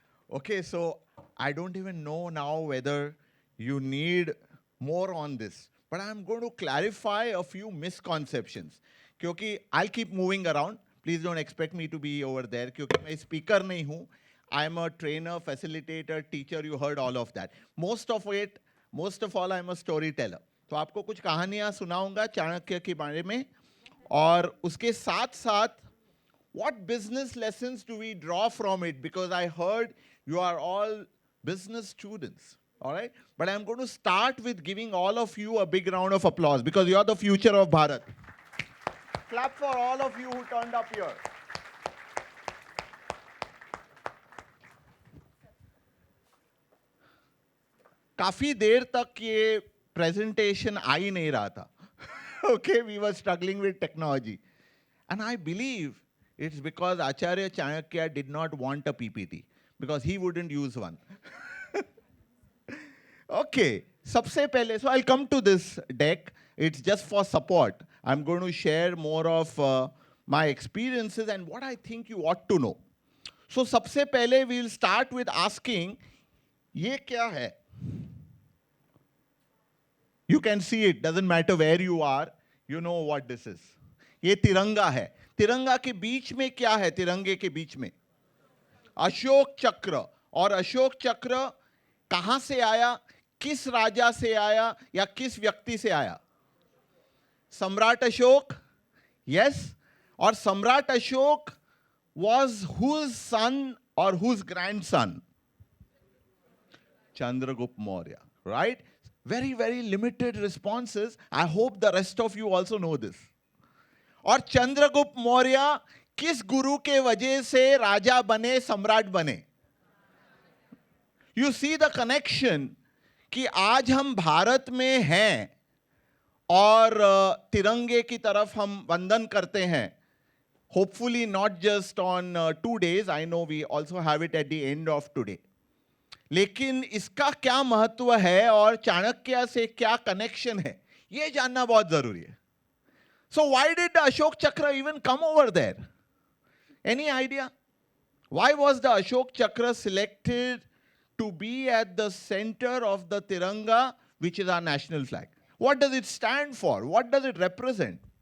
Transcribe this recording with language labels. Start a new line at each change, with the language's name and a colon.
English: Okay, so I don't even know now whether you need more on this, but I'm going to clarify a few misconceptions.
Hindi: क्योंकि
English: I'll keep moving around. Please don't expect me to be over there,
Hindi: क्योंकि मैं speaker नहीं हूँ.
English: I'm a trainer, facilitator, teacher. You heard all of that. Most of all, I'm a storyteller.
Hindi: तो आपको कुछ कहानियाँ सुनाऊंगा चाणक्य के बारे में, और उसके साथ साथ
English: what business lessons do we draw from it? Because I heard you are all business students, all right? But I'm going to start with giving all of you a big round of applause because you're the future of Bharat. Clap for all of you who turned up here.
Hindi: काफी देर तक ये presentation आ ही नहीं रहा था.
English: Okay, we were struggling with technology. And I believe it's because Acharya Chanakya did not want a PPT, because he wouldn't use one. Okay,
Hindi: सबसे पहले,
English: so I'll come to this deck. It's just for support. I'm going to share more of my experiences and what I think you ought to know. So
Hindi: सबसे पहले
English: we'll start with asking,
Hindi: ये क्या है?
English: You can see it, doesn't matter where you are, you know what this is.
Hindi: ये तिरंगा है. तिरंगा के बीच में क्या है? तिरंगे के बीच में अशोक चक्र. और अशोक चक्र कहां से आया, किस राजा से आया या किस व्यक्ति से आया? सम्राट अशोक.
English: Yes.
Hindi: और
English: सम्राट Ashoka was whose son or whose grandson? Chandragupta Maurya, right? Very, very limited responses. I hope the rest of you also know this.
Hindi: और चंद्रगुप्त मौर्य किस गुरु के वजह से राजा बने, सम्राट बने?
English: You see the connection
Hindi: कि आज हम भारत में हैं और तिरंगे की तरफ हम वंदन करते हैं.
English: Hopefully not just on 2 days. I know we also have it at the end of today.
Hindi: लेकिन इसका क्या महत्व है और चाणक्य से क्या कनेक्शन है, ये जानना बहुत जरूरी है.
English: So why did the Ashok Chakra even come over there? Any idea? Why was the Ashok Chakra selected to be at the center of the Tiranga, which is our national flag? What does it stand for? What does it represent?